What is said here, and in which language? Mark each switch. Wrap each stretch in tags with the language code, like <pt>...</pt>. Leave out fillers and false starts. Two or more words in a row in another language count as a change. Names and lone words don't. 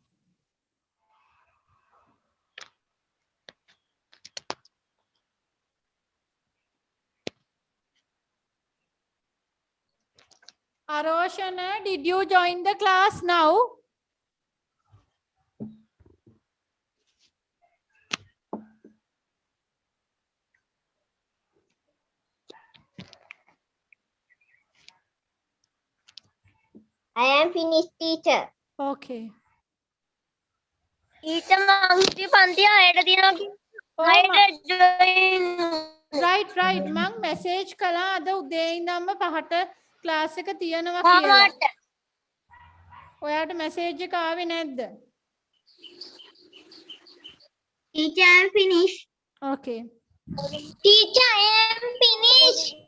<en>Aroshana, did you join the class now? I am finished, teacher. Okay.</en> <si>ඊට මං හිටිය පන්තිය 6ට තියෙනවා</si> <en>Oh,</en> <si>6ට join right. මං message කළා අද උදේ ඉඳන්ම 5ට class එක තියෙනවා කියලා. මාමට ඔයාට message එක ආවේ නැද්ද?</si> <en>Teacher, I am finished. Okay. Teacher, I am finished.</en>